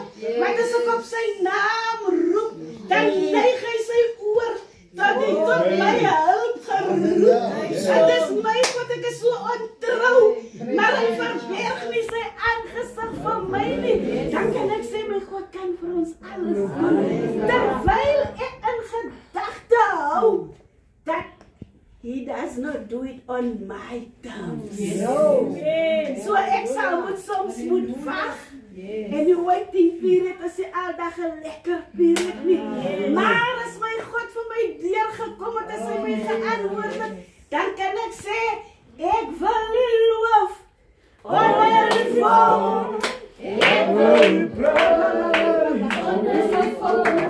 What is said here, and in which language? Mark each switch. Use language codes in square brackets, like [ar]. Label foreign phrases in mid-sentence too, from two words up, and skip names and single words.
[af] Maar as ek op sy naam roep, dan neig hy sy oor, dat hy tot my hulp geroep. Dit is my God, ek is so ontrou, maar hy verberg nie sy aangesig vir my nie. Dan kan ek sê, my God kan vir ons alles doen. Terwyl ek in gedagte hou, dat [en] it on my terms. [af] So ek sal moet soms moet wag. En die [en] waiting period [af] is nie aldag 'n lekker period nie. Maar as my God vir my deur gekom het, as hy my geantwoord het, dan kan ek sê, ek wil nie loof onder die volk. Ek wil nie praat onder die volk.